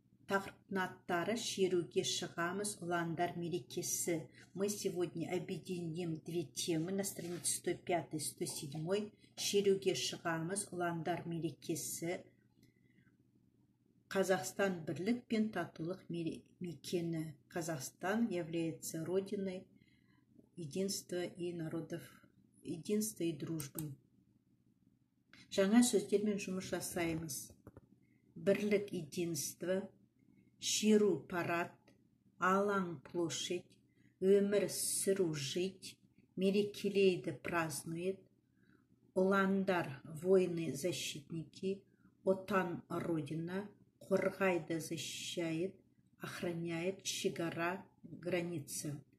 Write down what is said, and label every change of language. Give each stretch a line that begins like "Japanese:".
Kazakh: Тақырыптың аттары шеруге шығамыз, ұландар мерекесі.
Russian: Мы сегодня объединим две темы на странице 105-107.
Kazakh: Шеруге шығамыз, ұландар мерекесі. Казахстан бірлік пен татулық мекені.
Russian: Казахстан является родиной единства и народов, единства и дружбы.
Kazakh: Жаңа сөздермен жұмыс жасаймыз.
Russian: Бірлік, единство, шеру, парад, алаң, площадь, өмір сүру, жить, мерекелейді, празднует, ұландар, воины, защитники, отан, родина, қорғайды, защищает, охраняет, шекара, граница.